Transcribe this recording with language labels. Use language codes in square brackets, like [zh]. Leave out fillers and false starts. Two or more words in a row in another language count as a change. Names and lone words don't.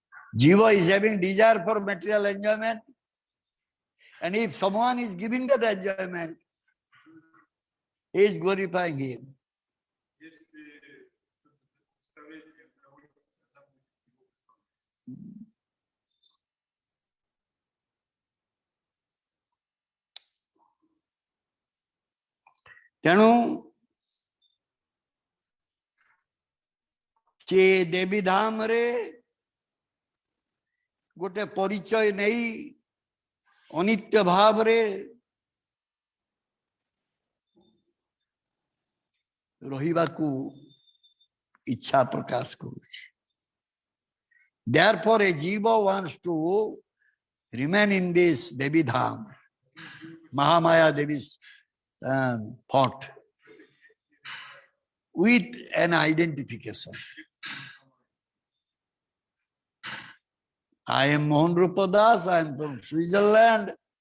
[en] Jiva is having desire for material enjoyment. And if someone is giving that enjoyment, he is glorifying him. [or] ତେଣୁ ସେ ଦେବୀ ଧାମରେ ଗୋଟେ ପରିଚୟ ନେଇ ଅନିତ୍ୟ ଭାବରେ ରହିବାକୁ ଇଚ୍ଛା ପ୍ରକାଶ କରୁଛି. [en] Therefore, a jiva wants to remain in this Devi Dham, Mahamaya Devi's thought, with an identification. I am Mohan Rupa Das, I am from Switzerland.